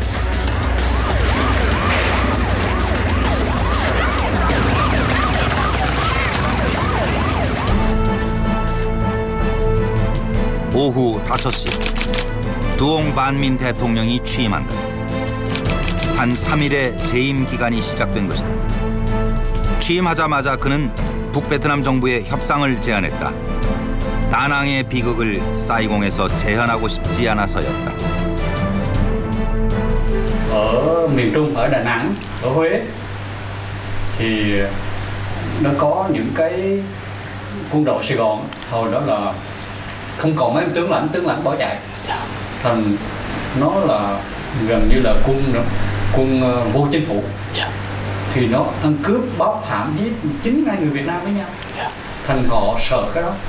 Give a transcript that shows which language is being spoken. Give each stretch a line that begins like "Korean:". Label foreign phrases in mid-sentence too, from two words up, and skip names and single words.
Korean: 오후 5시 두옹 반민 대통령이 취임한다. 한 3일의 재임 기간이 시작된 것이다. 취임하자마자 그는 북베트남 정부에 협상을 제안했다. 다낭의 비극을 사이공에서 재현하고 싶지 않아서였다.
Vietnamese: Ở miền Trung, ở Đà Nẵng, ở Huế thì nó có những cái quân đội Sài Gòn hồi đó là không còn mấy tướng lãnh bỏ chạy, thành nó là gần như là quân vô chính phủ, thì nó ăn cướp bóc hãm giết chính hai người Việt Nam với nhau, thành họ sợ cái đó.